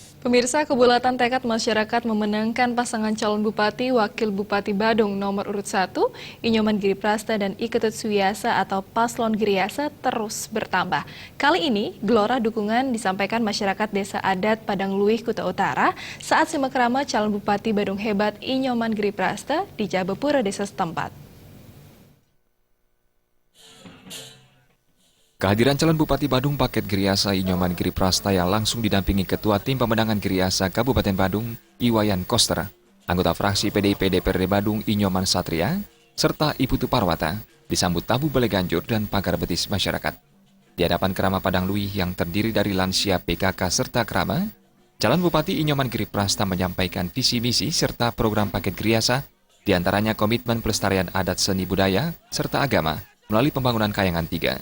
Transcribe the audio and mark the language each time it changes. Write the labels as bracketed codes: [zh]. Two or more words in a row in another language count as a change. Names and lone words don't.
[id] Pemirsa, kebulatan tekad masyarakat memenangkan pasangan calon Bupati Wakil Bupati Badung nomor urut 1, Inyoman Giri Prasta dan Iketut Suwiasa atau Paslon Giriasa terus bertambah. Kali ini, gelora dukungan disampaikan masyarakat Desa Adat Padang Luih, Kuta Utara saat simak rama calon Bupati Badung hebat Inyoman Giri Prasta di Jabepura desa setempat. Kehadiran calon Bupati Badung Paket Giriasa Inyoman Giri Prasta yang langsung didampingi Ketua Tim Pemenangan Giriasa Kabupaten Badung, Iwayan Koster, anggota fraksi PDIP DPRD Badung Inyoman Satria, serta Ibu Tuparwata, disambut tabu Balai Ganjur dan pagar betis masyarakat. Di hadapan Kerama Padang Luih yang terdiri dari lansia PKK serta Kerama, calon Bupati Inyoman Giri Prasta menyampaikan visi misi serta program Paket Giriasa, diantaranya komitmen pelestarian adat seni budaya serta agama melalui pembangunan Kayangan 3.